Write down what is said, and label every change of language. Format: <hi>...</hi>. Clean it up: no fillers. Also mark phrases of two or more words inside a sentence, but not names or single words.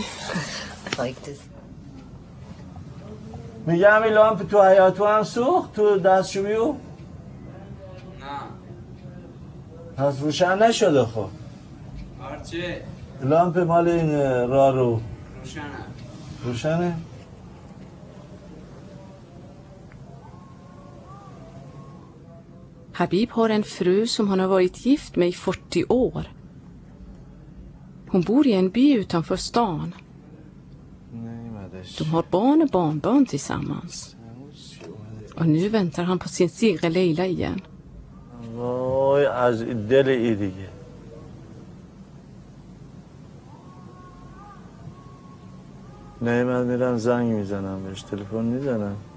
<fa>میگم این لامپ تو حیاتو هم سوخت تو دستشویو؟ نه پس روشن نشده خب هرچه لامپ مال این راه رو روشنه؟</fa> <sv>Habib har en fru som han har varit gift med i 40 år. Hon bor i en by utanför stan. De har barn och barnbarn tillsammans. Och nu väntar han på sin Sigre Leila igen.</sv> <fa>وای از دل ای دیگه نه من میرم زنگ میزنم بهش تلفن میزنم</fa>